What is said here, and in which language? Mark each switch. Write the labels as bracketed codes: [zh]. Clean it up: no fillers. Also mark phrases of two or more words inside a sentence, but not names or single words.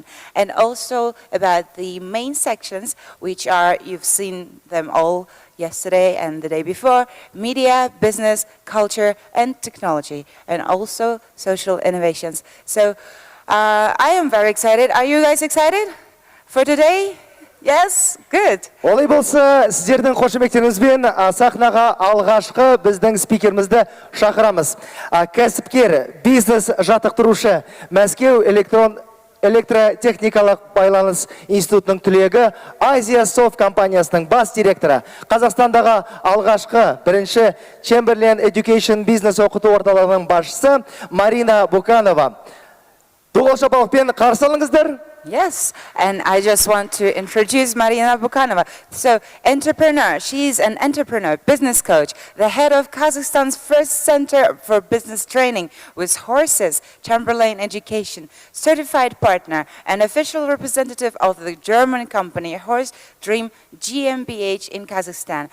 [en] And also about the main sections, which are, you've seen them all yesterday and the day before, media, business, culture, and technology, and also social innovations. So I am very excited. Are you guys excited for today? Yes? Good. [kk] Олай болса, сіздердің қошемектеріңізбен сахнаға алғашқы біздің спикерімізді шақырамыз. Кәсіпкер, бизнес жаттықтырушы, Мәскеу электротехникалық байланыс институтының түлегі, Азия Софт компаниясының бас директоры, Қазақстандағы алғашқы бірінші Chamberlain Education бизнес оқыту орталығының басшысы Марина Буканова. Дуғал шапалықпен қарсы алыңыздар. [en] Yes, and I just want to introduce Marina Bukanova. So, entrepreneur, she's an entrepreneur, business coach, the head of Kazakhstan's first center for business training with horses, Chamberlain Education, certified partner, and official representative of the German company Horse Dream GmbH in Kazakhstan.